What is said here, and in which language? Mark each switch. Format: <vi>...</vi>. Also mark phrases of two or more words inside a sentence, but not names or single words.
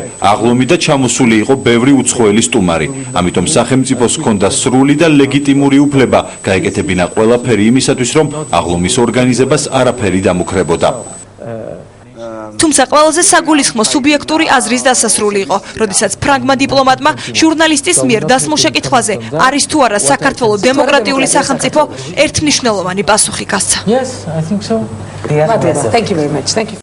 <ka>აღლომი და ჩამოსული იყო ბევრი უცხოელი სტუმარი. ამიტომ სახელმწიფოს ჰქონდა სრული და ლეგიტიმური უფლება გაეკეთებინა ყველაფერი იმისათვის, რომ აღლომის ორგანიზებას არაფერი დამუქრებოდა. თუმცა ყველაზე საგულისხმო სუბიექტური აზრის დასასრული იყო, როდესაც ფრანგმა დიპლომატმა ჟურნალისტის მიერ დასმულ შეკითხვაზე არის თუ არა საქართველოს დემოკრატიული სახელმწიფო ერთმნიშვნელოვანი პასუხი გასცა.</ka> <en>Yes, I think so. Thank you very much. Thank you.</en>